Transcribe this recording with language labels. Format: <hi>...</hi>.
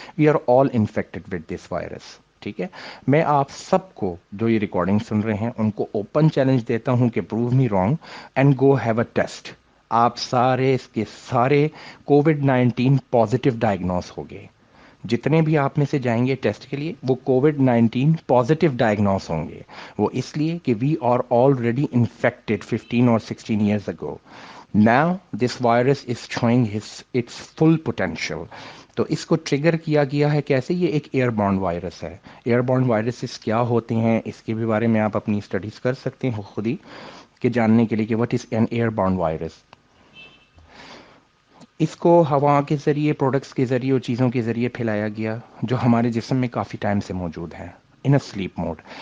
<en>We are all infected with this virus.</en> <ur>ٹھیک ہے، میں آپ سب کو جو یہ ریکارڈنگ سن رہے ہیں ان کو اوپن چیلنج دیتا ہوں کہ</ur> <en>Prove me wrong and go have a test.</en> <ur>آپ سارے اس کے سارے کووڈ-19 پازیٹیو ڈائگنوز ہو گئے. جتنے بھی آپ میں سے جائیں گے ٹیسٹ کے لیے وہ کووڈ-19 پازیٹیو ڈائگنوز ہوں گے. وہ اس لیے کہ</ur> <en>we are already infected</en> <ur>15 اور 16 years ago.</ur> <en>Now this virus is showing its full potential.</en> <ur>تو اس کو ٹریگر کیا گیا ہے کیسے؟ یہ ایک ایئر بورن وائرس ہے. ایئر بورن وائرسز کیا ہوتے ہیں اس کے بھی بارے میں آپ اپنی اسٹڈیز کر سکتے ہیں خود ہی، کہ جاننے کے لیے کہ</ur> <en>What is an airborne virus.</en> <ur>اس کو ہوا کے ذریعے، پروڈکٹس کے ذریعے اور چیزوں کے ذریعے پھیلایا گیا جو ہمارے جسم میں کافی ٹائم سے موجود ہے</ur> <en>In sleep mode.</en>